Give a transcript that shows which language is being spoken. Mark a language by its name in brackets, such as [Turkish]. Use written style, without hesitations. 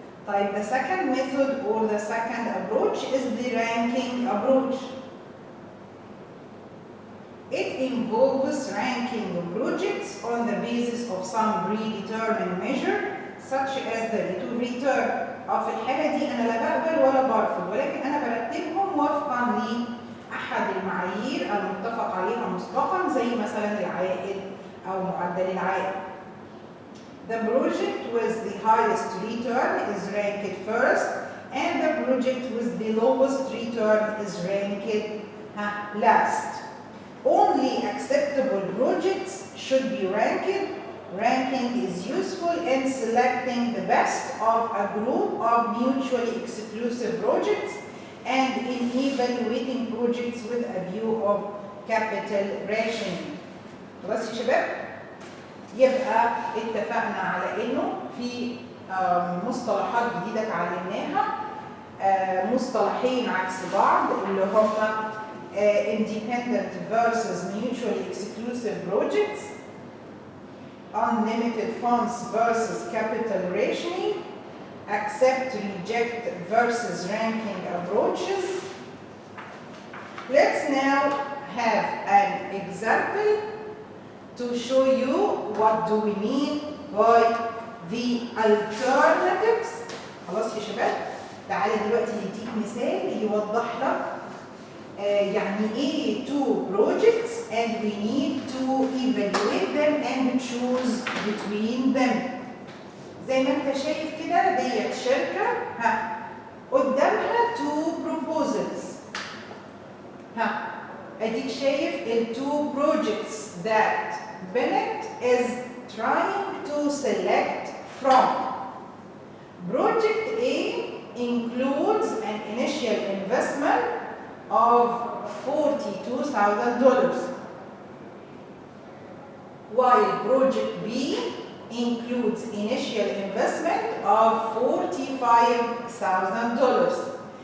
[English] Type the second method or the second approach is the ranking approach. It involves ranking projects on the basis of some predetermined measure such as the rate of return. [Arabic] في الحالة دي أنا لا بقبل ولا برفض، ولكن أنا برتبهم وفقا لأحد المعايير المتفق عليها مسبقا، زي مثلا العائد أو معدل العائد. [English] The project with the highest return is ranked first and the project with the lowest return is ranked last. Only acceptable projects should be ranked. Ranking is useful in selecting the best of a group of mutually exclusive projects and in evaluating projects with a view of capital rationing. [Arabic] خلاص يا شباب؟ يبقى اتفقنا على انه في مصطلحات جديدة اتعلمناها، مصطلحين عكس بعض اللي هما [English] independent versus mutually exclusive projects, unlimited funds versus capital rationing, accept, reject versus ranking approaches. Let's now have an example to show you what do we mean by the alternatives. [Arabic] خلاص يا شباب؟ تعالى دلوقتي نديك مثال يوضح لك يعني ايه [English] two projects and we need to evaluate them and choose between them. [Arabic] زي ما انت شايف كده ديت شركة قدامها [English] two proposals. [Arabic] اديك شايف ال [English] two projects that Bennett is trying to select from. Project A includes an initial investment of $42,000, while project B includes initial investment of $45,000.